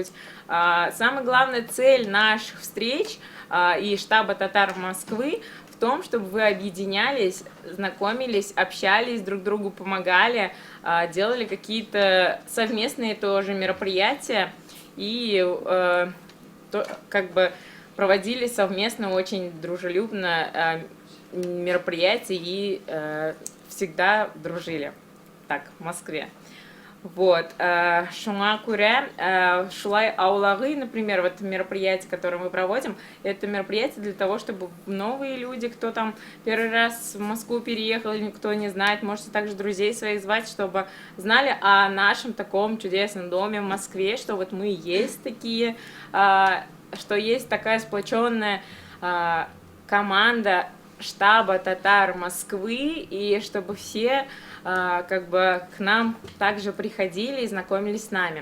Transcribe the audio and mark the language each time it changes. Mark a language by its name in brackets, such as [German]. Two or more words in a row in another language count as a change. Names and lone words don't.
[Russian] Самая главная цель наших встреч и штаба Татар Москвы в том, чтобы вы объединялись, знакомились, общались, друг другу помогали, делали какие-то совместные тоже мероприятия и как бы проводили совместно очень дружелюбно мероприятия и всегда дружили. Так, в Москве. Вот. [Tatar] Шуңа күрә, шулай аулагы, [Russian] например, вот мероприятие, которое мы проводим, это мероприятие для того, чтобы новые люди, кто там первый раз в Москву переехал, или кто не знает, можете также друзей своих звать, чтобы знали о нашем таком чудесном доме в Москве, что вот мы есть такие, что есть такая сплоченная команда штаба Татар Москвы, и чтобы все как бы к нам также приходили и знакомились с нами.